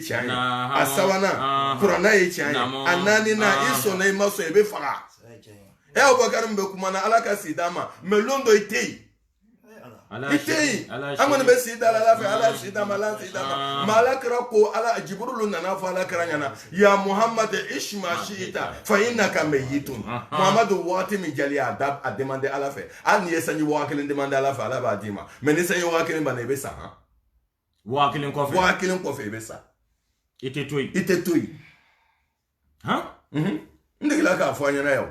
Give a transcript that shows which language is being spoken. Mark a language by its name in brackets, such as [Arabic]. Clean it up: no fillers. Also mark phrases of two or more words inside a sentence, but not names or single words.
[Bambara] tiɲɛ ye a sabanan kuranna ye tiɲɛ ye a naaninan i sɔnna i ma sɔn i bɛ faga abubakar min bɛ kuma na ala ka si d'a ma mais lon dɔ i tɛ yen i tɛ yen an kɔni bɛ si da la ala fɛ ala si d'a ma ala si d'a ma mais ala kɛra ko ala jibrilu nana fɔ ala kɛra ɲɛna [Arabic] يا محمد عش ما شئت فإنك ميت [Bambara] muhamadu waati min jali a demande ala fɛ hali n'i ye sanji 1000 demande ala fɛ ala b'a d'i ma mais ni sanji 1000 banna i bɛ sa Wa kelen kɔfɛ. Wa kelen kɔfɛ i bɛ sa. I tɛ to yen. I tɛ to yen. N degela k'a fɔ an ɲɛna yan.